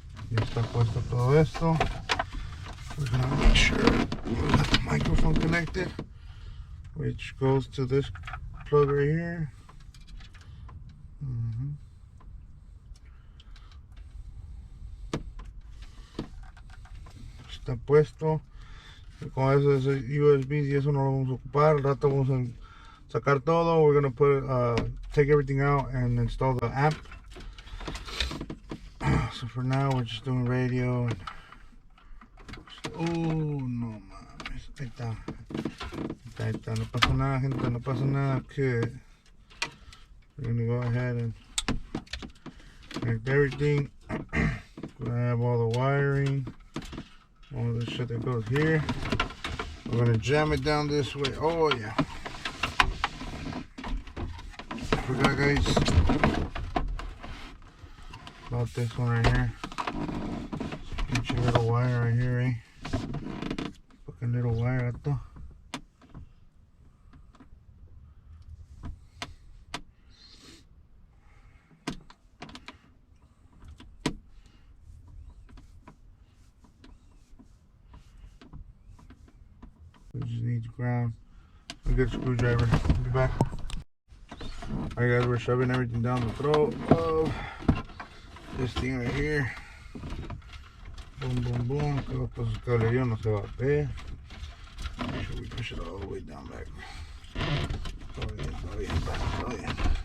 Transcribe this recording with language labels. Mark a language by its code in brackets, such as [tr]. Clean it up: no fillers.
[es] Ya está puesto todo esto. [en] We're gonna make sure we got the microphone connected, which goes to this plug right here. [es] Está puesto. Con eso es USB, y eso no lo vamos a ocupar. Al rato vamos a sacar todo. [en] We're gonna put take everything out and install the amp. So for now we're just doing radio and... [es] Oh no mames, ahí está. Ahí está, no pasa nada, gente, no pasa nada. [en] Good. We're gonna go ahead and connect everything. Grab all the wiring, all the shit that goes here. We're gonna jam it down this way. Oh yeah. I forgot, guys, about this one right here. Get your little wire right here, eh? Fucking little wire, ato. We just need to ground. I'll get a screwdriver. I'll be back. Alright guys, we're shoving everything down the throat of this thing right here. Boom, boom, boom. [es] Que los pasos cablerío no se va a ver. [en] Make sure we push it all the way down back. [es] Todo bien, todo bien, todo bien.